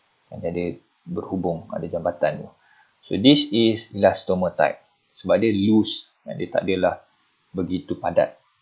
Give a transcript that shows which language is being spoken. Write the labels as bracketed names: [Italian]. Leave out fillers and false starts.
[Malay] Dia ada berhubung, ada jambatan tu. [English] So this is elastomer type. [Malay] Sebab dia loose, dia tak adalah begitu padat.